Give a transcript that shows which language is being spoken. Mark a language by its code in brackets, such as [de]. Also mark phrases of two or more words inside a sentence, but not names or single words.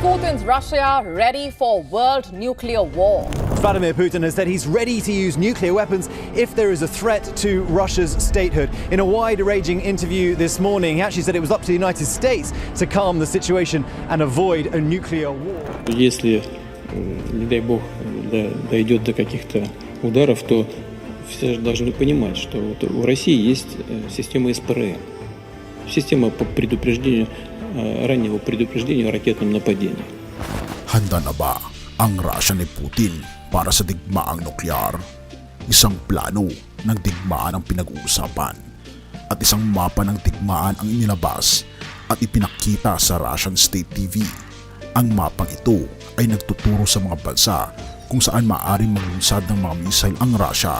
[en] Putin's Russia ready for world nuclear war. Vladimir Putin has said he's ready to use nuclear weapons if there is a threat to Russia's statehood. In a wide-ranging interview this morning, he actually said it was up to the United States to calm the situation and avoid a nuclear war. [ru] Если, не дай бог, дойдет до каких-то ударов, то все должны понимать, что вот у России есть система СПРМ, система по предупреждению, раннего предупреждения о ракетном нападении. [tl] Handa na ba ang Russia ni Putin para sa digmaang nuklear? Isang plano ng digmaan ang pinag-uusapan at isang mapa ng digmaan ang inilabas at ipinakita sa Russian State TV. Ang mapang ito ay nagtuturo sa mga bansa kung saan maaaring maglunsad ng mga missile ang Russia.